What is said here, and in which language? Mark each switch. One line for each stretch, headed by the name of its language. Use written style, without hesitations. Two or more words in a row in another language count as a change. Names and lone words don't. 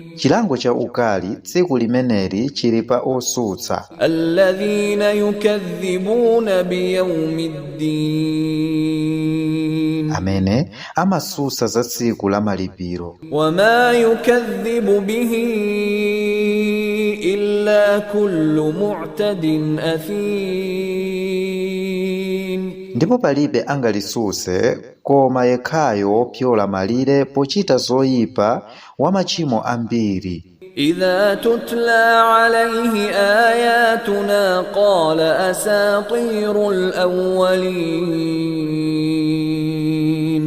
Nyanja: Chilango cha ukali tsiku limeneli chili pa osutsa.
Arabic: الذين يكذبون بيوم الدين.
Nyanja: Amene amasusa za tsiku la malipiro.
Arabic: وما يكذب به إلا كل معتد أثيم.
Nyanja: Ndipo palibe angalisuse koma yekhayo wopyola malire pochita zoyipa wa machimo ambiri.
Arabic: إذا تتلى عليه آياتنا قال أساطير الأولين.